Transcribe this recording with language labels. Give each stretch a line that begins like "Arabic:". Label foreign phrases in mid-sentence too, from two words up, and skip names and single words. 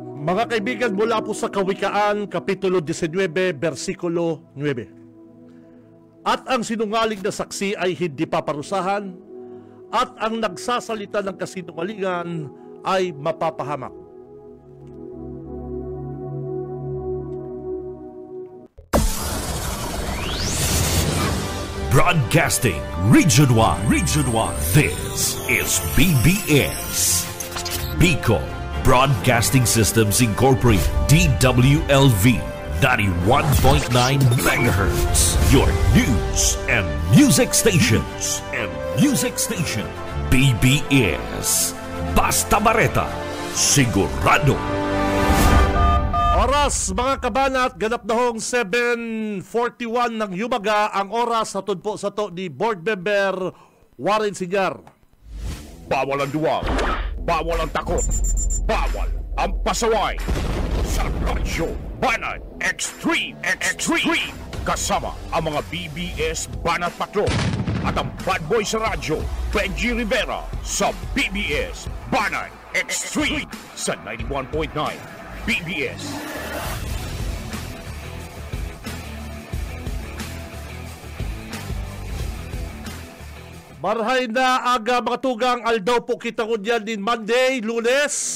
Filipino: Mga kaibigan, mula po sa Kawikaan, Kapitulo 19, versikulo 9. At ang sinungaling na saksi ay hindi paparusahan, at ang nagsasalita ng kasinungalingan ay mapapahamak.
English: Broadcasting Region 1. This is BBS. Bicol Broadcasting Systems Incorporated. DWLV 91.9 megahertz. Your news and music stations.
Filipino: BBS. Basta Bareta. Sigurado. Oras mga kabanat, ganap na hong 7:41 ng yumaga ang oras hatod po sa to ni Board Member Warren Sinyar. Bawal ang duwag, bawal ang takot, bawal ang pasaway. Sa Radyo Banat Extreme kasama ang mga BBS Banat Patrol at ang
English: bad boy
Filipino: sa radyo, Benji Rivera sa BBS Banat Extreme sa 91.9 BBS.
Bikol: Marhay na aga mga tugang, aldaw po kita ko dyan din Monday, Lunes.